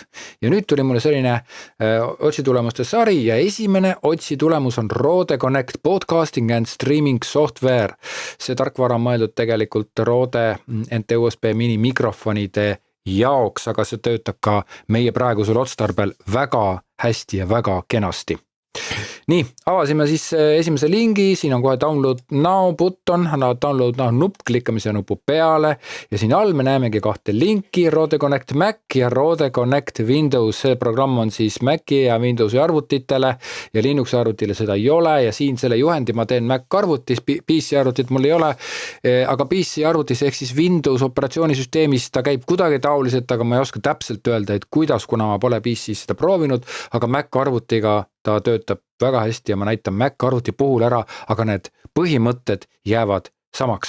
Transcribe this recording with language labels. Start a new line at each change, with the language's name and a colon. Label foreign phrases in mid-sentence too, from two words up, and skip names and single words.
Estonian: Ja nüüd tuli mulle selline otsitulemuste sari ja esimene otsitulemus on Rode Connect Podcasting and Streaming Software. See tarkvara on mõeldud tegelikult Rode NT-USB mini mikrofonide jaoks, aga see töötab ka meie praegusel otstarbel väga hästi ja väga kenasti. Nii, avasime siis esimese lingi, siin on kohe
English: download now button, download now
Estonian: nupp, klikkame siia nupu peale ja siin all me näemegi kahte linki, Rode Connect Mac ja Rode Connect Windows. See programm on siis Maci ja Windowsi arvutitele ja Linuxi arvutile seda ei ole ja siin selle juhendi ma teen Mac arvutis, PC arvutit mul ei ole, aga PC arvutis ehk siis Windows operatsioonisüsteemis ta käib kuidagi taoliselt, aga ma ei oska täpselt öelda, et kuidas, kuna ma pole PC seda proovinud, aga Mac arvutiga ta töötab väga hästi ja ma näitan Mac arvuti puhul ära, aga need põhimõtted jäävad samaks.